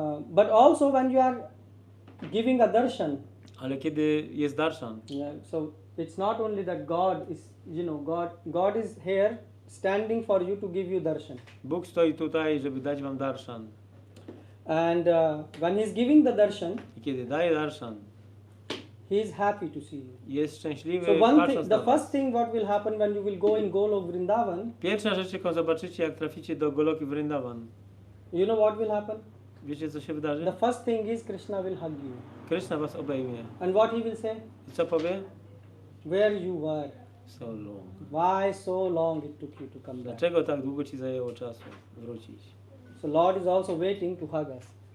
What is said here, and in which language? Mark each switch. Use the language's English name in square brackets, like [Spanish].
[English] But also when you are giving a darshan, [Polish] Ale kiedy jest darshan, [English] yeah, so it's not only that God is, God is here standing for you to give you darshan. [Polish] Bóg stoi tutaj, żeby dać wam darshan. [English] And when He is giving the darshan, [Polish] I kiedy daje darshan, [English] He is happy to see you. [Polish] jest szczęśliwy, [English] So one thing, [Polish] patrząc na [English] the [Polish] was. [English] first thing what will happen when you will go in Golok Vrindavan, [Polish] Pierwsza rzecz, jaką zobaczycie, jak traficie do Goloki Vrindavan. [English] you know what will happen? [Polish] Wiecie, co się wydarzy? [English] The first thing is Krishna will hug you. [Polish] Kryszna was obejmie. [English] And what he will say? [Polish] I co powie? [English] Where you were. So long. Why so long it took you to come back? [Polish] Dlaczego tak długo ci zajęło czasu wrócić? [English] So Lord is also waiting to hug us.